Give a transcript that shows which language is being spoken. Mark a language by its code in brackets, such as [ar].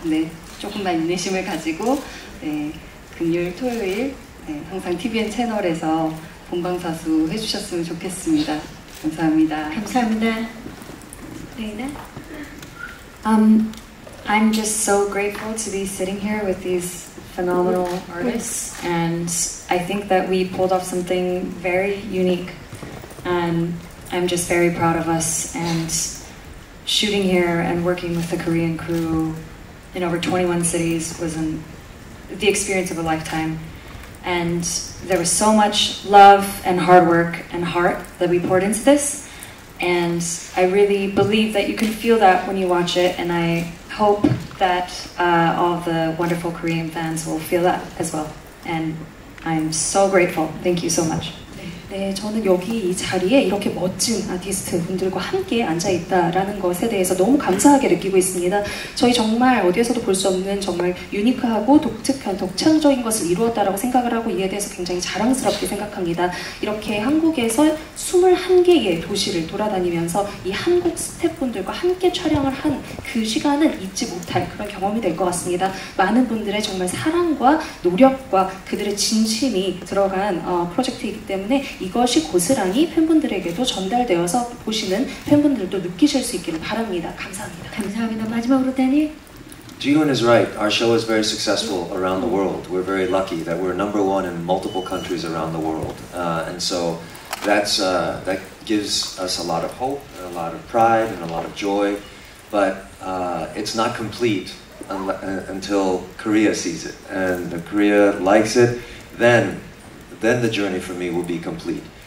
[ko] 근데 조금만 인내심을 가지고 금요일, 토요일 항상 TVN 채널에서 본방사수 해주셨으면 좋겠습니다. 감사합니다. 감사합니다. 레이나? [en] I'm just so grateful to be sitting here with these phenomenal artists, and I think that we pulled off something very unique, and I'm just very proud of us. And shooting here and working with the Korean crew in over 21 cities was the experience of a lifetime. And there was so much love and hard work and heart that we poured into this, and I really believe that you can feel that when you watch it, and I hope that all the wonderful Korean fans will feel that as well. And I'm so grateful. Thank you so much. [ko] 네, 저는 여기 이 자리에 이렇게 멋진 아티스트 분들과 함께 앉아있다라는 것에 대해서 너무 감사하게 느끼고 있습니다. 저희 정말 어디에서도 볼 수 없는 정말 유니크하고 독특한, 독창적인 것을 이루었다라고 생각을 하고 이에 대해서 굉장히 자랑스럽게 생각합니다. 이렇게 한국에서 21개의 도시를 돌아다니면서 이 한국 스태프분들과 함께 촬영을 한 그 시간은 잊지 못할 그런 경험이 될 것 같습니다. 많은 분들의 정말 사랑과 노력과 그들의 진심이 들어간 프로젝트이기 때문에 이것이 고스란히 팬분들에게도 전달되어서 보시는 팬분들도 느끼실 수 있기를 바랍니다. 감사합니다. 감사합니다. 마지막으로 다니. [en] Jihoon is right. Our show is very successful around the world. We're very lucky that we're #1 in multiple countries around the world, and so that gives us a lot of hope and a lot of pride and a lot of joy. But it's not complete until Korea sees it, and if Korea likes it, then the journey for me will be complete.